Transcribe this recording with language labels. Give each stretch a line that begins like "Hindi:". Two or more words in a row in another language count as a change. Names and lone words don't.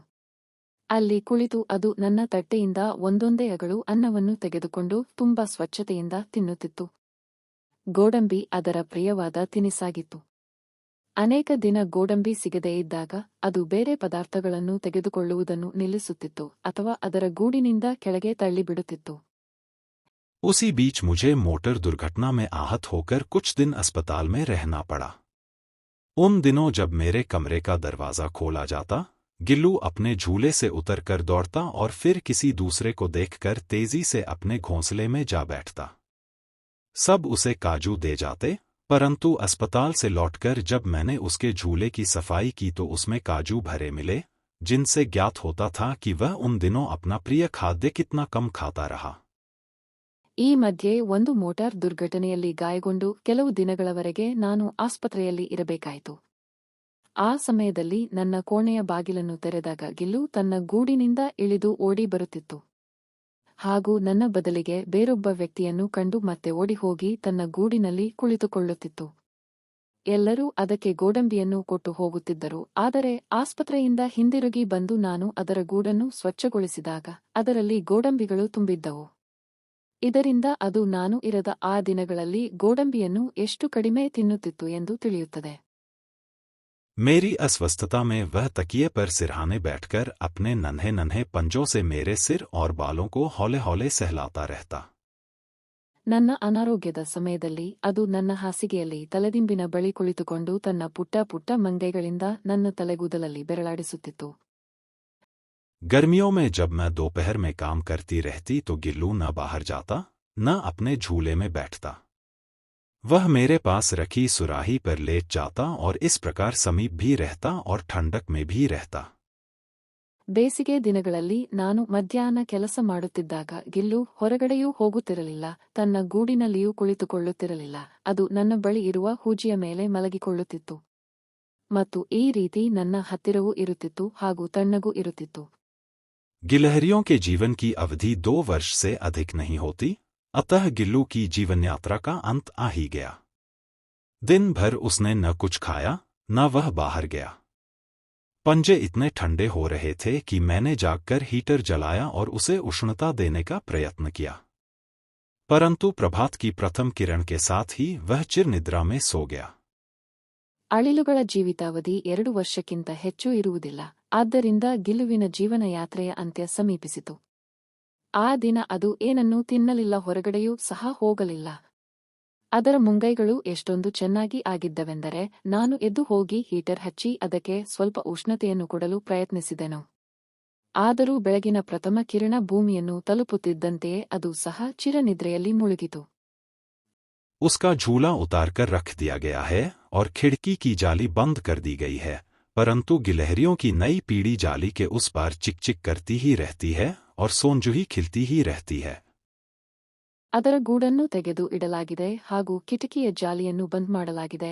Kannada: ಅಲ್ಲಿ ಕುಳಿತು ಅದು ನನ್ನ ತಟ್ಟೆಯಿಂದ ಒಂದೊಂದೇ ಅಗಳು ಅನ್ನವನ್ನು ತೆಗೆದುಕೊಂಡು ತುಂಬಾ ಸ್ವಚ್ಛತೆಯಿಂದ ತಿನ್ನುತ್ತಿತ್ತು. ಗೋಡಂಬಿ ಅದರ ಪ್ರಿಯವಾದ ತಿನಿಸಾಗಿತ್ತು. ಅನೇಕ ದಿನ ಗೋಡಂಬಿ ಸಿಗದೇ ಇದ್ದಾಗ ಅದು ಬೇರೆ ಪದಾರ್ಥಗಳನ್ನು ತೆಗೆದುಕೊಳ್ಳುವುದನ್ನು ನಿಲ್ಲಿಸುತ್ತಿತ್ತು ಅಥವಾ ಅದರ ಗೂಡಿನಿಂದ ಕೆಳಗೆ ತಳ್ಳಿಬಿಡುತ್ತಿತ್ತು.
Hindi: उसी बीच मुझे मोटर दुर्घटना में आहत होकर कुछ दिन अस्पताल में रहना पड़ा। उन दिनों जब मेरे कमरे का दरवाजा खोला जाता, गिल्लू अपने झूले से उतरकर दौड़ता और फिर किसी दूसरे को देखकर तेजी से अपने घोंसले में जा बैठता। सब उसे काजू दे जाते, परंतु अस्पताल से लौटकर जब मैंने उसके झूले की सफाई की तो उसमें काजू भरे मिले, जिनसे ज्ञात होता था कि वह उन दिनों अपना प्रिय खाद्य कितना कम खाता रहा।
Kannada: ಈ ಮಧ್ಯೆ ಒಂದು ಮೋಟಾರ್ ದುರ್ಘಟನೆಯಲ್ಲಿ ಗಾಯಗೊಂಡು ಕೆಲವು ದಿನಗಳವರೆಗೆ ನಾನು ಆಸ್ಪತ್ರೆಯಲ್ಲಿ ಇರಬೇಕಾಯಿತು. ಆ ಸಮಯದಲ್ಲಿ ನನ್ನ ಕೋಣೆಯ ಬಾಗಿಲನ್ನು ತೆರೆದಾಗ ಗಿಲ್ಲು ತನ್ನ ಗೂಡಿನಿಂದ ಇಳಿದು ಓಡಿ ಬರುತ್ತಿತ್ತು. ಹಾಗೂ ನನ್ನ ಬದಲಿಗೆ ಬೇರೊಬ್ಬ ವ್ಯಕ್ತಿಯನ್ನು ಕಂಡು ಮತ್ತೆ ಓಡಿಹೋಗಿ ತನ್ನ ಗೂಡಿನಲ್ಲಿ ಕುಳಿತುಕೊಳ್ಳುತ್ತಿತ್ತು. ಎಲ್ಲರೂ ಅದಕ್ಕೆ ಗೋಡಂಬಿಯನ್ನು ಕೊಟ್ಟು ಹೋಗುತ್ತಿದ್ದರು. ಆದರೆ ಆಸ್ಪತ್ರೆಯಿಂದ ಹಿಂದಿರುಗಿ ಬಂದು ನಾನು ಅದರ ಗೂಡನ್ನು ಸ್ವಚ್ಛಗೊಳಿಸಿದಾಗ ಅದರಲ್ಲಿ ಗೋಡಂಬಿಗಳು ತುಂಬಿದ್ದವು. ಇದರಿಂದ ಅದು ನಾನು ಇರದ ಆ ದಿನಗಳಲ್ಲಿ ಗೋಡಂಬಿಯನ್ನು ಎಷ್ಟು ಕಡಿಮೆ ತಿನ್ನುತ್ತಿತ್ತು ಎಂದು ತಿಳಿಯುತ್ತದೆ.
Hindi: मेरी अस्वस्थता में वह तकिए पर सिरहाने बैठकर अपने नन्हे नन्हे पंजों से मेरे सिर और बालों को हौले हौले सहलाता रहता।
Kannada: ನನ್ನ ಅನಾರೋಗ್ಯದ ಸಮಯದಲ್ಲಿ ಅದು ನನ್ನ ಹಾಸಿಗೆಯಲ್ಲಿ ತಲೆದಿಂಬಿನ ಬಳಿ ಕುಳಿತುಕೊಂಡು ತನ್ನ ಪುಟ್ಟ ಪುಟ್ಟ ಮಂಗೈಗಳಿಂದ ನನ್ನ ತಲೆಗೂದಲಲ್ಲಿ ಬೆರಳಾಡಿಸುತ್ತಿತ್ತು.
Hindi: गर्मियों में जब मैं दोपहर में काम करती रहती तो गिल्लू न बाहर जाता, न अपने झूले में बैठता। वह मेरे पास रखी सुराही पर लेट जाता और इस प्रकार समीप भी रहता और ठंडक में भी रहता।
Kannada: ಬೇಸಿಗೆ ದಿನಗಳಲ್ಲಿ ನಾನು ಮಧ್ಯಾಹ್ನ ಕೆಲಸ ಮಾಡುತ್ತಿದ್ದಾಗ ಗಿಲ್ಲು ಹೊರಗಡೆಯೂ ಹೋಗುತ್ತಿರಲಿಲ್ಲ, ತನ್ನ ಗೂಡಿನಲ್ಲಿಯೂ ಕುಳಿತುಕೊಳ್ಳುತ್ತಿರಲಿಲ್ಲ. ಅದು ನನ್ನ ಬಳಿ ಇರುವ ಹೂಜಿಯ ಮೇಲೆ ಮಲಗಿಕೊಳ್ಳುತ್ತಿತ್ತು ಮತ್ತು ಈ ರೀತಿ ನನ್ನ ಹತ್ತಿರವೂ ಇರುತ್ತಿತ್ತು ಹಾಗೂ ತಣ್ಣಗೂ ಇರುತ್ತಿತ್ತು.
Hindi: गिलहरियों के जीवन की अवधि 2 वर्ष से अधिक नहीं होती, अतः गिल्लू की जीवन यात्रा का अंत आ ही गया। दिन भर उसने न कुछ खाया न वह बाहर गया। पंजे इतने ठंडे हो रहे थे कि मैंने जागकर हीटर जलाया और उसे उष्णता देने का प्रयत्न किया, परंतु प्रभात की प्रथम किरण के साथ ही वह चिर निद्रा में सो गया।
Kannada: ಅಳಿಲುಗಳ ಜೀವಿತಾವಧಿ 2 ವರ್ಷಕ್ಕಿಂತ ಹೆಚ್ಚು ಇರುವುದಿಲ್ಲ. ಆದ್ದರಿಂದ ಗಿಲ್ಲುವಿನ ಜೀವನ ಯಾತ್ರೆಯ ಅಂತ್ಯ ಸಮೀಪಿಸಿತು. ಆ ದಿನ ಅದು ಏನನ್ನೂ ತಿನ್ನಲಿಲ್ಲ, ಹೊರಗಡೆಯೂ ಸಹ ಹೋಗಲಿಲ್ಲ. ಅದರ ಮುಂಗೈಗಳು ಎಷ್ಟೊಂದು ಚೆನ್ನಾಗಿ ಆಗಿದ್ದವೆಂದರೆ ನಾನು ಎದ್ದು ಹೋಗಿ ಹೀಟರ್ ಹಚ್ಚಿ ಅದಕ್ಕೆ ಸ್ವಲ್ಪ ಉಷ್ಣತೆಯನ್ನು ಕೊಡಲು ಪ್ರಯತ್ನಿಸಿದೆನು. ಆದರೂ ಬೆಳಗಿನ ಪ್ರಥಮ ಕಿರಣ ಭೂಮಿಯನ್ನು ತಲುಪುತ್ತಿದ್ದಂತೆಯೇ ಅದು ಸಹ ಚಿರನಿದ್ರೆಯಲ್ಲಿ ಮುಳುಗಿತು.
Hindi: उसका झूला उतारकर रख दिया गया है और खिड़की की जाली बंद कर दी गई है, परंतु गिलहरियों की नई पीढ़ी जाली के उस पार चिक-चिक करती ही रहती है और सोंजुही खिलती ही रहती है।
Kannada: ಅದರ ಗೂಡನ್ನು ತೆಗೆದು ಇಡಲಾಗಿದೆ ಹಾಗೂ ಕಿಟಕಿಯ ಜಾಲಿಯನ್ನು ಬಂದ್ ಮಾಡಲಾಗಿದೆ.